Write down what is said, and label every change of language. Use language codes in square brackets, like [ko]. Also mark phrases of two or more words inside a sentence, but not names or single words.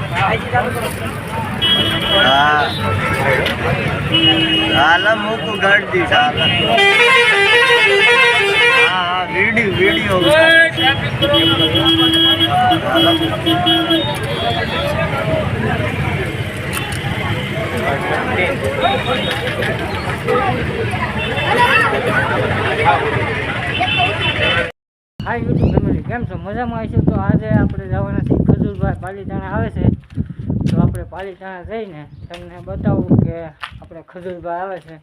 [hi] हाँ साला मुँह को गड़ दी साला हाँ वीडियो [gu] હાય [en] YouTube family [gu] કેમ છો મજામાં આવીશું તો આજે આપણે જવાના છીએ ખજૂરભાઈ પાલીતાણા આવે છે તો આપણે પાલીતાણા જઈને તમને બતાવું કે આપણે ખજૂરભાઈ આવે છે.